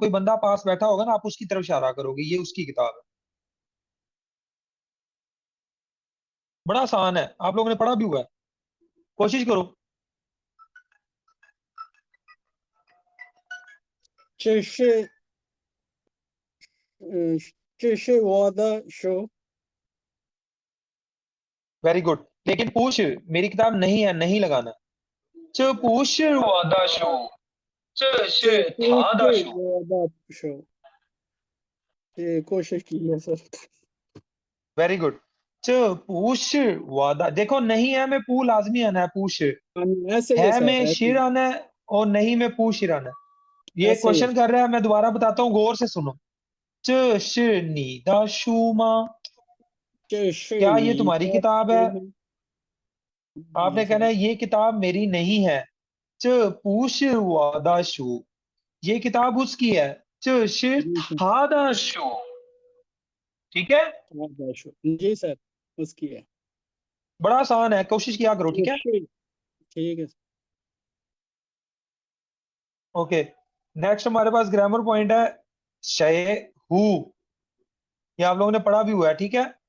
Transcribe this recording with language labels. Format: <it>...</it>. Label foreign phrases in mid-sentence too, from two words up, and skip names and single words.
<ur>کوئی بندہ پاس بیٹھا ہوگا نا، آپ اس کی طرف اشارہ کرو گے، یہ اس کی کتاب ہے. بڑا آسان ہے، آپ لوگوں نے پڑھا بھی ہوا ہے، کوشش کرو.</ur> <zh>चेशे 这是我的书</zh> <en>very good.</en> <ur>لیکن پوچھ، میری کتاب نہیں ہے، نہیں لگانا.</ur> <zh>这不是我的书，这这是不他的书。是我的书</zh> <ur>یہ کوشش کی ہے سر</ur> <en>very good.</en> <zh>这不是我的,</zh> <ur>دیکھو نہیں ہے میں پو لازمی آنا ہے، پوچھ ایسے ہی ہے ہے میں سر ایسے شر آنا ہے، اور نہیں میں پو شر آنا ہے. ये ایسے ہی ہے کوئسچن کر رہا ہے، میں دوبارہ بتاتا ہوں، غور سے سنو.</ur> <zh>这是你的书吗? 这是</zh> <ur>کیا یہ</ur> <zh>你的</zh> <ur>تمہاری کتاب ہے?</ur> <zh>书吗 जी</zh> <ur>آپ نے کہنا सर ہے یہ کتاب میری نہیں ہے.</ur> <zh>这不是我的书,</zh> <ur>یہ کتاب اس کی ہے.</ur> <zh>这是</zh> <ur>جی سر</ur> <zh>他的书,</zh> <ur>ٹھیک ہے. جی سر اس کی ہے بڑا آسان ہے، کوشش کیا کرو، ٹھیک ہے. ٹھیک ہے</ur> <en>OK, next</en> <ur>ہمارے پاس</ur> <en>grammar point</en> <ur>ہے شے ہو، یہ آپ لوگوں نے پڑھا بھی ہوا ہے، ٹھیک ہے.</ur>